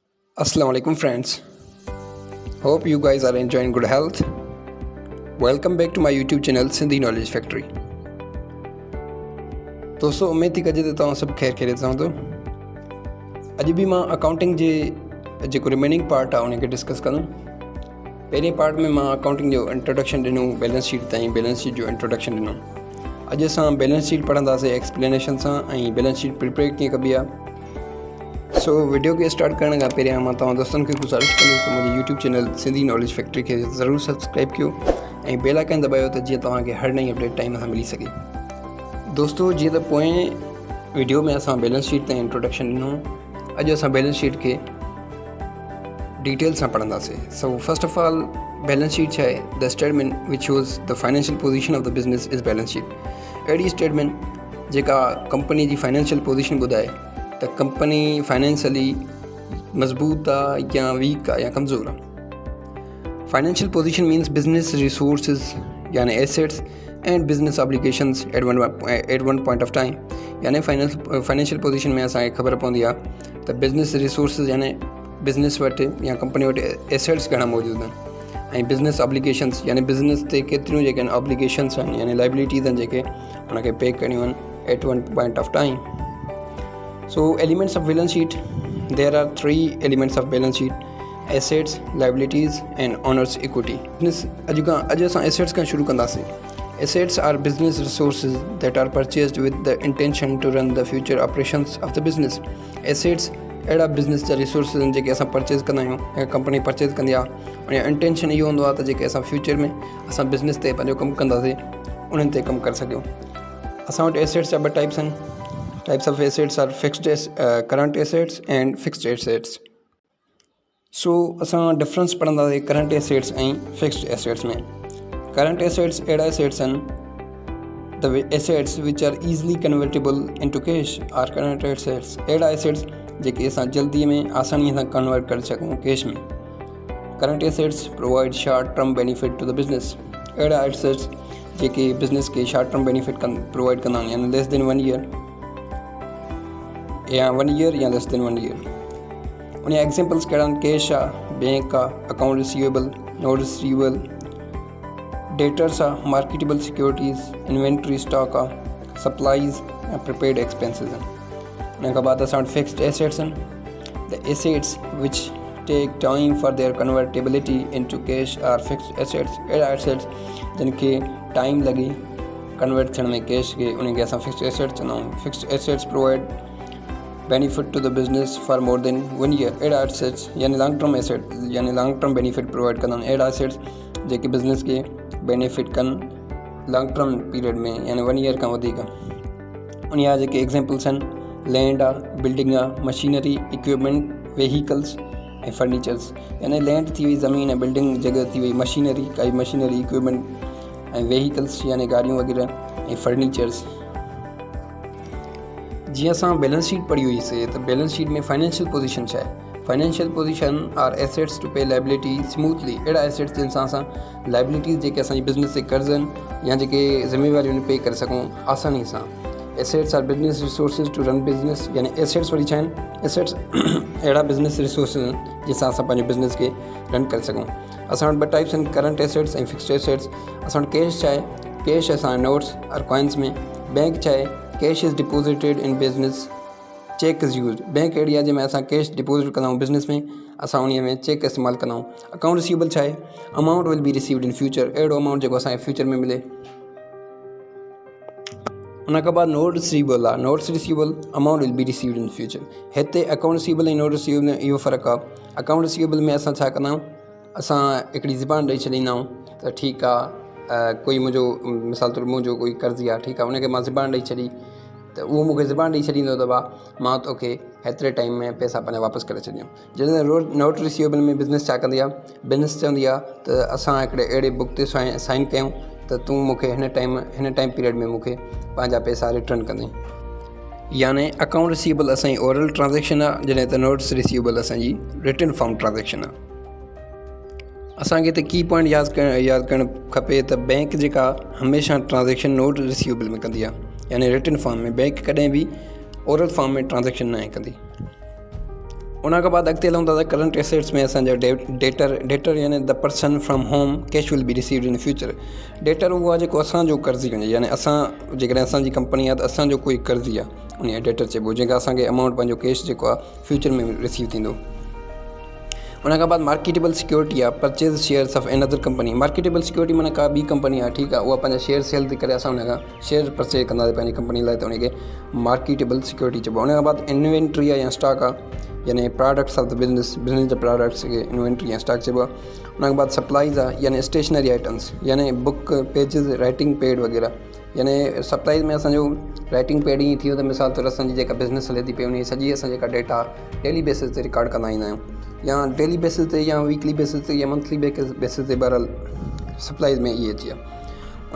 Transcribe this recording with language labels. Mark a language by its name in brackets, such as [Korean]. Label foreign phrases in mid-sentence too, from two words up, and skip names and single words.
[Arabic] السلام عليكم [English] friends. Hope you guys are enjoying good health. Welcome back to my YouTube channel Sindhi Knowledge Factory. [Sindhi] दोस्तों उम्मीद थी कजे तव्हां सभु ख़ैर ख़ैरियत सां हूंदो। अॼु बि मां अकाउंटिंग जे जेको [English] remaining part [Sindhi] आहे उनखे डिस्कस कंदुमि। पहिरें पार्ट में मां अकाउंटिंग जो इंट्रोडक्शन ॾिनो, [English] balance sheet [Sindhi] ताईं [English] balance sheet [Sindhi] जो इंट्रोडक्शन ॾिनो। अॼु असां [English] balance sheet [Sindhi] पढ़ंदासीं एक्सप्लेनेशन सां ऐं [English] balance sheet prepare [Sindhi] कीअं कबी आहे। सो वीडियो खे स्टार्ट करण खां पहिरियां मां तव्हां दोस्तनि खे गुज़ारिश कंदुसि त मुंहिंजे यूट्यूब चैनल सिंधी नॉलेज फैक्ट्री खे ज़रूरु सब्सक्राइब कयो ऐं [English] bell icon [Sindhi] दॿायो त जीअं तव्हांखे हर नई [English] update time [Sindhi] सां मिली सघे। दोस्तों जीअं त पोएं वीडियो में असां [English] balance sheet [Sindhi] ताईं इंट्रोडक्शन ॾिनो, अॼु असां [English] balance sheet [Sindhi] खे डिटेल सां पढ़ंदासीं। [English] so first of all balance sheet [Sindhi] छा आहे? [English] the statement which shows the financial position of the business is balance sheet. [Sindhi] अहिड़ी स्टेटमेंट जेका कंपनी जी [English] financial position [Sindhi] ॿुधाए त कंपनी फाइनेंशियली मज़बूत आहे या वीक आहे या कमज़ोर आहे। [English] financial position means business resources yani assets and business obligations at one point of time. [Sindhi] यानी [English] financial position [Sindhi] में असांखे ख़बर पवंदी आहे त [English] business resources [Sindhi] यानी बिजनेस वटि या कंपनी वटि एसेट्स घणा मौजूदु आहिनि ऐं [English] business obligations [Sindhi] यानी बिजनेस ते केतिरियूं जेके आहिनि ऑब्लिगेशंस आहिनि यानी लाइबिलिटीज़ आहिनि जेके उनखे पे करणियूं आहिनि [English] at one point of time. So elements of balance sheet, there are three elements of balance sheet: assets, liabilities and owner's equity. [Sindhi] अॼु असां assets खां शुरू कंदासीं। [English] Assets are business resources that are purchased with the intention to run the future operations of the business. [Sindhi] Assets अहिड़ा बिज़नेस जा रिसोर्सिस आहिनि जेके असां परचेज़ कंदा आहियूं ऐं कंपनी परचेज़ कंदी आहे। उन जो इंटेंशन इहो हूंदो आहे त जेके असां फ्यूचर में असां बिज़नेस ते पंहिंजो कमु कंदासीं उन्हनि ते कमु करे सघूं। असां वटि एसेट्स जा ॿ टाइप्स आहिनि। [English] Types of assets are current assets and fixed assets. [Sindhi] So असां डिफरेंस पढ़ंदासीं [English] current assets [Sindhi] ऐं [English] fixed assets [Sindhi] में। करंट एसेट्स अहिड़ा एसेट्स आहिनि, [English] the assets which are easily convertible into cash are current assets. [Sindhi] अहिड़ा एसेट्स जेके असां जल्दी में आसानीअ सां कन्वर्ट करे सघूं कैश में। [English] current assets provide short term benefit to the business. [Sindhi] अहिड़ा एसेट्स जेके बिज़नेस खे [English] short term benefit provide [Sindhi] कंदा आहिनि यानी [English] less than 1 year [Sindhi] या 1 ईयर या [English] less than 1 year. [Sindhi] उन एग्जांपल्स कहिड़ा आहिनि? कैश आहे, बैंक आहे, [English] account receivable, note receivable, debtors [Sindhi] आहे, [English] marketable securities, inventory stock [Sindhi] आहे, सप्लाईज़ ऐं [English] prepaid expenses [Sindhi] आहिनि। उन खां बाद असां वटि [English] fixed assets [Sindhi] आहिनि। [English] the assets which take time for their convertibility into cash are fixed assets. [Sindhi] अहिड़ा एसेट्स जिन खे टाइम लॻे कन्वर्ट थियण में कैश खे, उनखे असां [English] fixed assets [Sindhi] चवंदा आहियूं। [English] fixed assets provide benefit to the business for more than 1 year. [Sindhi] अहिड़ा एसेट्स यानी [English] long term asset [Sindhi] यानी [English] long term benefit provide [Sindhi] कंदा आहिनि। अहिड़ा एसेट्स जेके बिज़नेस खे बेनिफिट कनि [English] long term period [Sindhi] में यानी 1 ईयर खां वधीक। उन जा जेके एग्जांपल्स आहिनि लैंड आहे, बिल्डिंग आहे, [English] machinery, equipment, vehicles [Sindhi] ऐं फर्नीचर्स। यानी लैंड थी वई, ज़मीन ऐं बिल्डिंग जॻह थी वई, मशीनरी काई मशीनरी, इक्विपमेंट ऐं वेहीकल्स यानी गाॾियूं वग़ैरह ऐं फर्नीचर्स। जीअं असां [English] balance sheet [Sindhi] पढ़ी हुईसीं त [English] balance sheet [Sindhi] में [English] financial position [Sindhi] छा आहे? [English] financial position are assets to pay liability smoothly. [Sindhi] अहिड़ा एसेट्स जिन सां असां लाइबिलिटीज़ जेके असांजी बिज़नेस ते कर्ज़ आहिनि या जेके ज़िम्मेवारियूं पे करे सघूं आसानी सां। [English] assets are business resources to run business. [Sindhi] यानी एसेट्स वरी छा आहिनि? एसेट्स अहिड़ा [English] business resources [Sindhi] आहिनि जंहिंसां असां पंहिंजे बिज़नेस खे रन करे सघूं। असां वटि ॿ टाइप्स आहिनि, [English] current assets [Sindhi] ऐं [English] fixed assets. [Sindhi] असां वटि कैश छा आहे? कैश असां नोट्स और कॉइन्स में। बैंक छा आहे? [English] cash is deposited in business, cheque is use. [Sindhi] बैंक अहिड़ी आहे जंहिंमें असां [English] cash deposit [Sindhi] कंदा आहियूं बिज़नेस में, असां उन में चेक इस्तेमालु कंदा आहियूं। [English] account receivable [Sindhi] छा आहे? [English] amount will be received in future. [Sindhi] अहिड़ो अमाउंट जेको असांखे फ्यूचर में मिले। उन खां बाद [English] note receivable [Sindhi] आहे। [English] notes receivable, amount will be received in future. [Sindhi] हिते [English] account receivable [Sindhi] ऐं [English] note receivable [Sindhi] में इहो फ़र्क़ु आहे। [English] account receivable [Sindhi] में असां छा कंदा आहियूं? असां हिकिड़ी ज़बान ॾेई छॾींदा आहियूं त ठीकु आहे कोई मुंहिंजो मिसाल तौरु मुंहिंजो कोई कर्ज़ी आहे, ठीकु आहे, उनखे मां ज़बान ॾेई छॾी त उहो मूंखे ज़बान ॾेई छॾींदो त भाउ मां तोखे हेतिरे टाइम में पैसा पंहिंजा वापसि करे छॾियूं। जॾहिं [English] note receivable [Sindhi] में बिज़नेस छा कंदी आहे? बिज़नेस चवंदी आहे त असां हिकिड़े अहिड़े बुक ते साइन कयूं त तूं मूंखे हिन [English] time period [Sindhi] में मूंखे पंहिंजा पैसा रिटर्न कंदे। यानी [English] account receivable [Sindhi] असांजी [English] oral transaction [Sindhi] आहे, जॾहिं त [English] notes receivable [Sindhi] असांजी [English] written form transaction [Sindhi] आहे। असांखे हिते [English] key point [Sindhi] यादि करणु खपे त बैंक जेका हमेशह ट्रांजेक्शन [English] note receivable [Sindhi] में कंदी आहे यानी [English] written form [Sindhi] में। बैंक कॾहिं बि [English] oral form [Sindhi] में ट्रांजेक्शन न कंदी। उन खां बाद अॻिते हलूं था त [English] current assets [Sindhi] में असांजा डेटर यानी [English] the person from whom cash will be received in future. [Sindhi] डेटर उहो आहे जेको असांजो कर्ज़ी हुजे, यानी असां जेकॾहिं असांजी कंपनी आहे त असांजो कोई कर्ज़ी आहे, उन डेटर चइबो, जंहिंखां असांखे अमाउंट पंहिंजो कैश जेको आहे फ्यूचर में रिसीव थींदो। उन खां बाद [English] marketable security [Sindhi] आहे, [English] purchase shares of another company. marketable security [Sindhi] माना का ॿी कंपनी आहे, ठीकु आहे, उहा पंहिंजा [English] share sell [Sindhi] थी करे, असां उन खां [English] share purchase [Sindhi] कंदासीं पंहिंजी कंपनी लाइ, त उनखे [English] marketable security [Sindhi] चइबो आहे। उन खां बाद इन्वेंट्री आहे या स्टॉक आहे, यानी [English] products of the business [Sindhi] जा प्रोडक्ट्स खे इन्वेंट्री या स्टॉक चइबो आहे। उन खां बाद सप्लाइज़ आहे, यानी [English] stationery items, [Sindhi] यानी [English] book pages writing pad [Sindhi] वग़ैरह, यानी सप्लाइज़ में असांजो [English] writing pad [Sindhi] ईअं थी वियो त मिसाल तौरु असांजी जेका बिज़नेस हले थी पई उन जी सॼी असां जेका [English] data daily basis [Sindhi] ते रिकॉर्ड कंदा ईंदा आहियूं, या [English] daily basis [Sindhi] ते या [English] weekly basis [Sindhi] ते या [English] monthly basis [Sindhi] ते, बहरहाल सप्लाइज़ में इहे अची विया।